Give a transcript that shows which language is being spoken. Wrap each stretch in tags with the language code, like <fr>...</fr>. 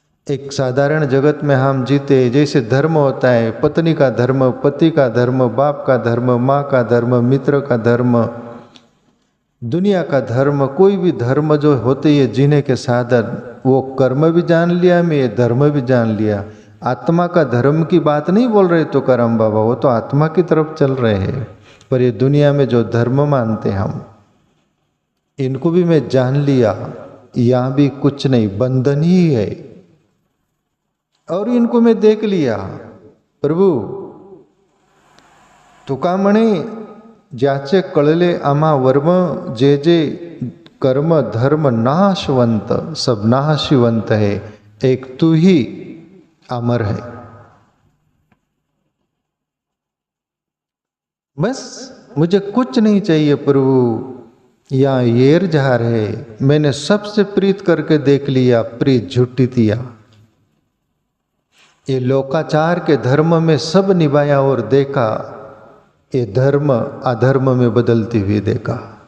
<hi>एक साधारण जगत में हम जीते, जैसे धर्म होता है, पत्नी का धर्म, पति का धर्म, बाप का धर्म, माँ का धर्म, मित्र का धर्म, दुनिया का धर्म, कोई भी धर्म जो होते ये जीने के साधन, वो कर्म भी जान लिया मैं, ये धर्म भी जान लिया। आत्मा का धर्म की बात नहीं बोल रहे तुकाराम बाबा, वो तो आत्मा की तरफ चल रहे हैं। पर ये दुनिया में जो धर्म मानते हम, इनको भी मैं जान लिया, यहाँ भी कुछ नहीं, बंधन ही है। और इनको मैं देख लिया।</hi> <mr>प्रभु तुका म्हणे ज्याचे कळले आम्हा वर्म, जे जे कर्म धर्म नाशवंत,</mr> <hi>सब नाशिवंत है, एक तू ही अमर है। बस मुझे कुछ नहीं चाहिए प्रभु, यहाँ येर जहार है, मैंने सबसे प्रीत करके देख लिया, प्रीत झूठी दिया। ये लोकाचार के धर्म में सब निभाया और देखा, ये धर्म अधर्म में बदलती हुई देखा।</hi>